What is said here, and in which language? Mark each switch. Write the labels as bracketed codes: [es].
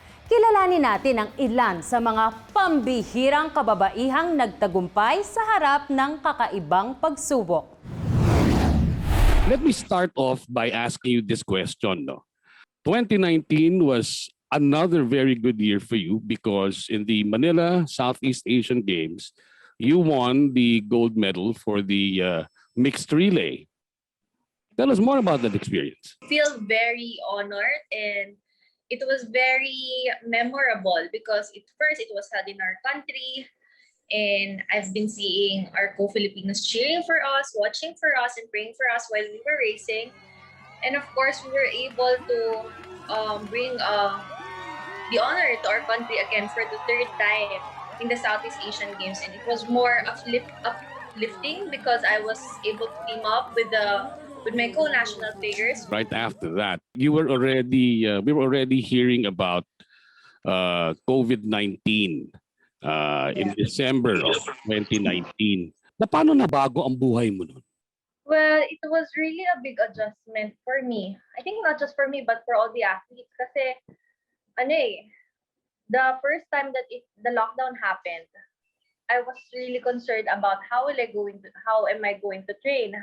[tl] Kilalanin natin ang ilan sa mga pambihirang kababaihang nagtagumpay sa harap ng kakaibang pagsubok. [en] Let me start off by asking you this question. 2019 was another very good year for you because in the Manila Southeast Asian Games, you won the gold medal for the mixed relay. Tell us more about that experience. I feel very honored and it was very memorable because first it was held in our country and I've been seeing our co-Filipinos cheering for us, watching for us and praying for us while we were racing. And of course, we were able to bring the honor to our country again for the third time in the Southeast Asian Games. And it was more uplifting because I was able to team up with my co-national players. Right after that, we were already hearing about COVID-19 in December of 2019. [tl] Paano nabago ang buhay mo nun? [en] Well, it was really a big adjustment for me. I think not just for me, but for all the athletes. Kasi, the first time that the lockdown happened, I was really concerned about how am I going to train?